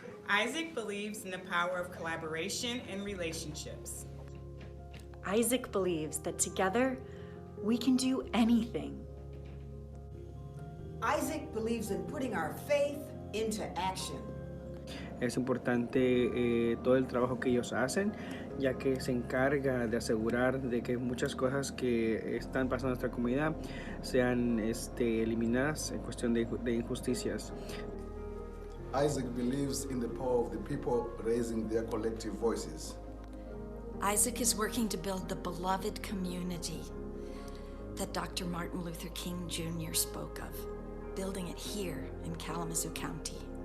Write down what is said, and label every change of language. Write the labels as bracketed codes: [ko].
[en] ISAC believes in the power of collaboration and relationships. ISAC believes that together we can do anything. ISAC believes in putting our faith into action. [es] Es importante todo el trabajo que ellos hacen, ya que se encarga de asegurar de que muchas cosas que están pasando en nuestra comunidad sean eliminadas en cuestión de injusticias. [en] ISAC believes in the power of the people raising their collective voices. ISAC is working to build the beloved community that Dr. Martin Luther King Jr. spoke of, building it here in Kalamazoo County.